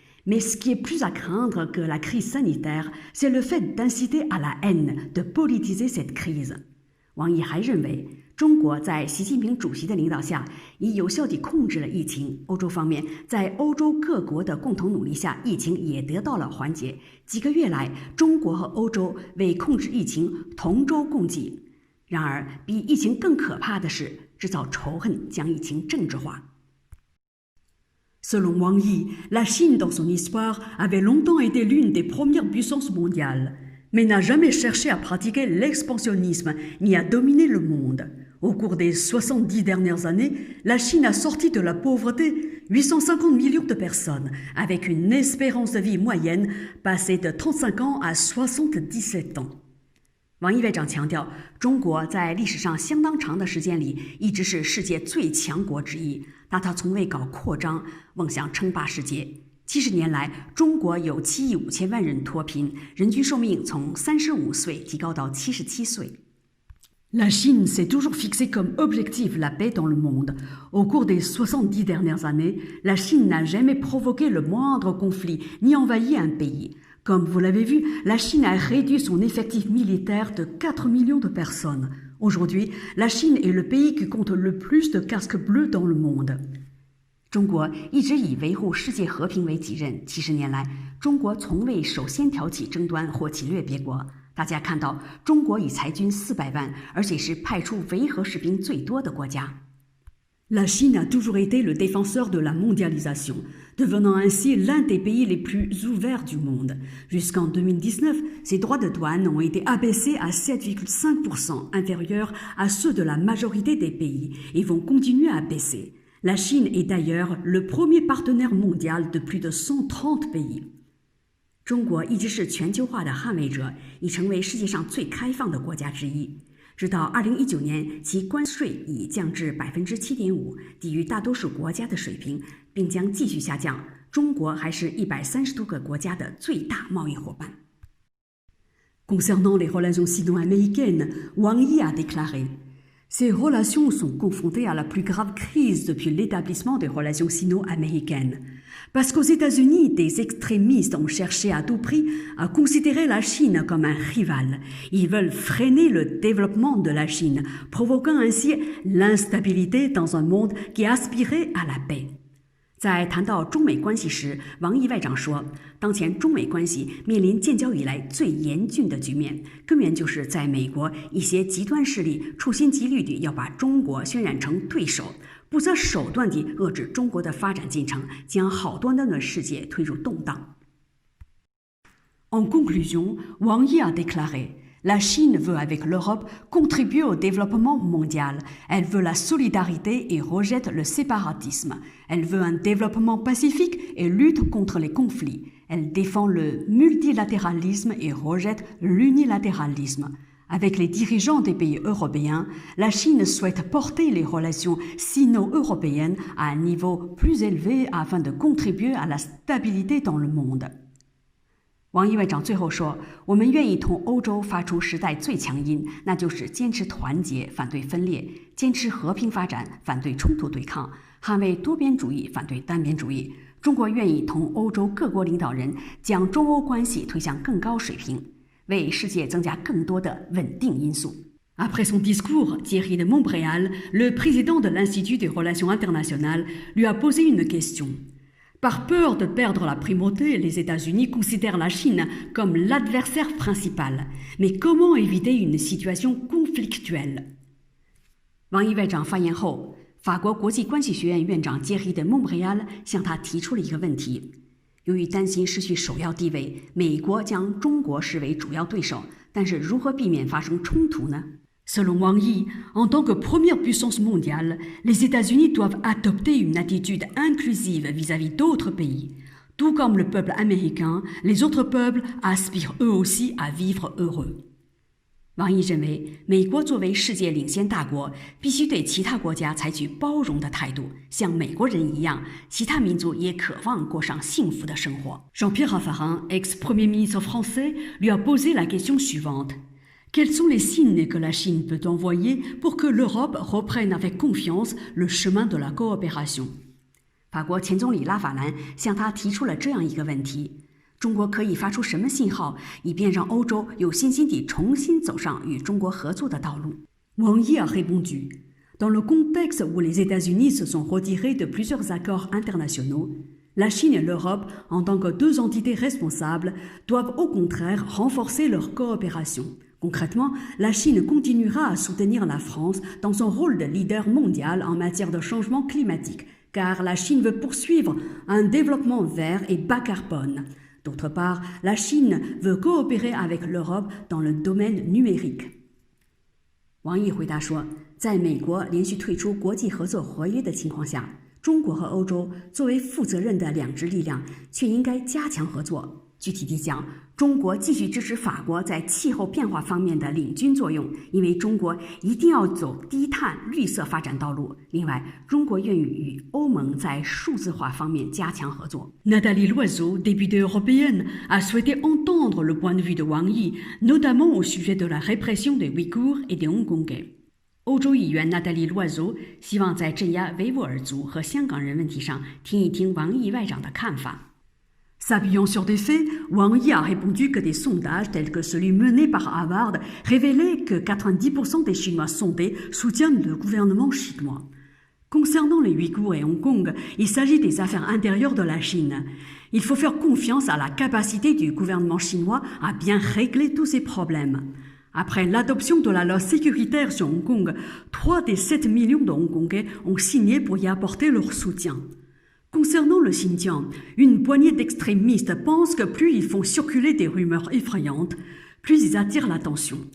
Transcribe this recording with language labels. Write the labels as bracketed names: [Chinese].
[French] Mais ce qui est plus à craindre que la crise sanitaire, c'est le fait d'inciter à la haine, de politiser cette crise. [Chinese] 王毅还认为，中国在习近平主席的领导下，已有效地控制了疫情。欧洲方面，在欧洲各国的共同努力下，疫情也得到了缓解。几个月来，中国和欧洲为控制疫情同舟共济。然而，比疫情更可怕的是制造仇恨，将疫情政治化。 [French] Selon Wang Yi, la Chine, dans son histoire, avait longtemps été l'une des premières puissances mondiales, mais n'a jamais cherché à pratiquer l'expansionnisme ni à dominer le monde. Au cours des 70 dernières années, la Chine a sorti de la pauvreté 850 millions de personnes, avec une espérance de vie moyenne passée de 35 ans à 77 ans. [Chinese] 王毅外长强调，中国在历史上相当长的时间里一直是世界最强国之一，但它从未搞扩张，妄想称霸世界。 70年来，中国有7亿5千万人脱贫，人均寿命从35岁提高到77岁。 [French] La Chine s'est toujours fixée comme objectif la paix dans le monde. Au cours des 70 dernières années, la Chine n'a jamais provoqué le moindre conflit ni envahi un pays. Comme vous l'avez vu, la Chine a réduit son effectif militaire de 4 millions de personnes. Aujourd'hui, la Chine est le pays qui compte le plus de casques bleus dans le monde. [Chinese] 中国一直以维护世界和平为己任，70年来，中国从未首先挑起争端或侵略别国。大家看到，中国已裁军400万，而且是派出维和士兵最多的国家。 [French] La Chine a toujours été le défenseur de la mondialisation, devenant ainsi l'un des pays les plus ouverts du monde. Jusqu'en 2019, ses droits de douane ont été abaissés à 7,5%, inférieurs à ceux de la majorité des pays, et vont continuer à baisser. La Chine est d'ailleurs le premier partenaire mondial de plus de130 pays。 [Chinese] 中国一直是全球化的捍卫者，已成为世界上最开放的国家之一。直到2019年，其关税已降至7.5%，低于大多数国家的水平，并将继续下降。中国还是130多个国家的最大贸易伙伴。 [French] Concernant les relations sino-américaines, Wang Yi a déclaré:Ces relations sont confrontées à la plus grave crise depuis l'établissement des relations sino-américaines. Parce qu'aux États-Unis, des extrémistes ont cherché à tout prix à considérer la Chine comme un rival. Ils veulent freiner le développement de la Chine, provoquant ainsi l'instabilité dans un monde qui aspirait à la paix. [Chinese] 在谈到中美关系时，王毅外长说，当前中美关系面临建交以来最严峻的局面，根源就是在美国一些极端势力处心积虑地要把中国渲染成对手，不择手段地遏制中国的发展进程，将好端端的世界推入动荡。 [French] En conclusion, Wang Yi a déclaré:La Chine veut avec l'Europe contribuer au développement mondial. Elle veut la solidarité et rejette le séparatisme. Elle veut un développement pacifique et lutte contre les conflits. Elle défend le multilatéralisme et rejette l'unilatéralisme. Avec les dirigeants des pays européens, la Chine souhaite porter les relations sino-européennes à un niveau plus élevé afin de contribuer à la stabilité dans le monde. [Chinese] 王毅外长最后说，我们愿意同欧洲发出时代最强音，那就是坚持团结，反对分裂，坚持和平发展，反对冲突对抗，捍卫多边主义，反对单边主义。中国愿意同欧洲各国领导人将中欧关系推向更高水平，为世界增加更多的稳定因素。 [French] Après son discours, Thierry de Montbrial, le président de l'Institut des Relations Internationales, lui a posé une question.Par peur de perdre la primauté, les États-Unis considèrent la Chine comme l'adversaire principal. Mais comment éviter une situation conflictuelle? [Chinese] 王毅外长发言后，法国国际关系学院院长杰里德·蒙布雷尔向他提出了一个问题：由于担心失去首要地位，美国将中国视为主要对手，但是如何避免发生冲突呢？ [French] Selon Wang Yi, en tant que première puissance mondiale, les États-Unis doivent adopter une attitude inclusive vis-à-vis d'autres pays. Tout comme le peuple américain, les autres peuples aspirent eux aussi à vivre heureux. [Chinese] 王毅认为，美国作为世界领先大国，必须对其他国家采取包容的态度，像美国人一样，其他民族也渴望过上幸福的生活。 [French] Jean-Pierre Raffarin, ex-premier ministre français, lui a posé la question suivante.Quels sont les signes que la Chine peut envoyer pour que l'Europe reprenne avec confiance le chemin de la coopération? [Chinese] 法国前总理拉法兰向他提出了这样一个问题：中国可以发出什么信号，以便让欧洲有信心地重新走上与中国合作的道路 [French] Wang Yi a répondu: Dans le contexte où les États-Unis se sont retirés de plusieurs accords internationaux, la Chine et l'Europe, en tant que deux entités responsables, doivent au contraire renforcer leur coopération.Concrètement, la Chine continuera à soutenir la France dans son rôle de leader mondial en matière de changement climatique, car la Chine veut poursuivre un développement vert et bas carbone. D'autre part, la Chine veut coopérer avec l'Europe dans le domaine numérique. [Chinese] 王毅回答说，在美国连续退出国际合作合约的情况下，中国和欧洲作为负责任的两支力量，却应该加强合作。具体地讲，中国继续支持法国在气候变化方面的领军作用，因为中国一定要走低碳绿色发展道路。另外，中国愿意与欧盟在数字化方面加强合作。 [French] Nathalie Loiseau, députée européenne, a souhaité entendre le point de vue de Wang Yi, notamment au sujet de la répression des Ouïghours et des Hongkongais. [Chinese] 欧洲议员娜塔莉·洛祖希望在镇压维吾尔族和香港人问题上听一听王毅外长的看法。 [French] S'appuyant sur des faits, Wang Yi a répondu que des sondages tels que celui mené par Harvard révélaient que 90% des Chinois sondés soutiennent le gouvernement chinois. Concernant les Ouïghours et Hong Kong, il s'agit des affaires intérieures de la Chine. Il faut faire confiance à la capacité du gouvernement chinois à bien régler tous ces problèmes.Après l'adoption de la loi sécuritaire sur Hong Kong, 3 des 7 millions de Hongkongais ont signé pour y apporter leur soutien.Concernant le Xinjiang, une poignée d'extrémistes pensent que plus ils font circuler des rumeurs effrayantes, plus ils attirent l'attention.